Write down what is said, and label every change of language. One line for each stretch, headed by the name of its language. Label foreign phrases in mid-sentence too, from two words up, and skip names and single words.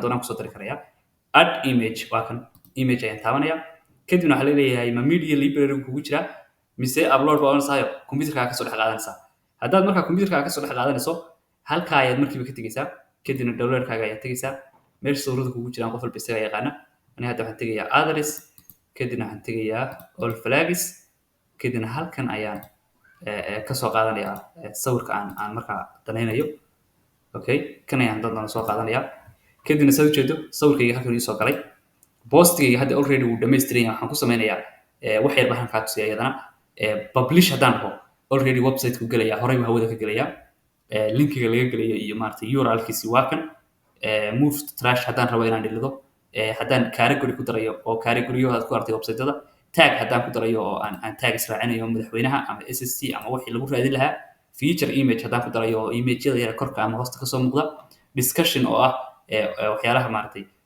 Somali: doonaan kusoo dari karayaa
English: add image
Somali: waa kan image ayaan taabanayaa kadibna waxaa leeyahay ma
English: media library
Somali: kugu jira mise upload baa oranaysayo computerkaaga kasoo dhex qaadanaysaa haddaad markaa computerkaaga kasoo dhex qaadanayso halkaa ayaad markiiba ka tegeysaa kadibna downloadkaaga ayaad tegeysaa meesha sawirada kugu jiraan qof walba isaga yaqaana ani hadda waxaan tegayaa address kadibna waxaan tegayaa
English: all flags
Somali: kadibna halkan ayaan kasoo qaadanayaa sawirka aan markaa danaynayo okay kan ayaan doona soo qaadanayaa kadibna saa ujeedo sawirkayga halkan ii soo galay postigayga hadda already wuu dhamaystiran yahay waxaan ku sameynayaa wax yar baan kaa tusiya iyadana publish haddaan rabo already website-ku gelaya horey buu hawada ka gelaya linkiga laga gelayo iyo maaragtay url-kiisi waa kan
English: move to trash
Somali: haddaan rabo inaan dhilido haddaan category ku darayo oo category-yo aad ku artay website-ada tag haddaan ku darayo oo aan tag israacinayo madaxweynaha ama SSC ama wixii lagu raadin lahaa
English: feature image
Somali: haddaan ku darayo oo image-yada yara korka ama hoosta kasoo muuqda discussion oo ah waxyaalaha maaragtay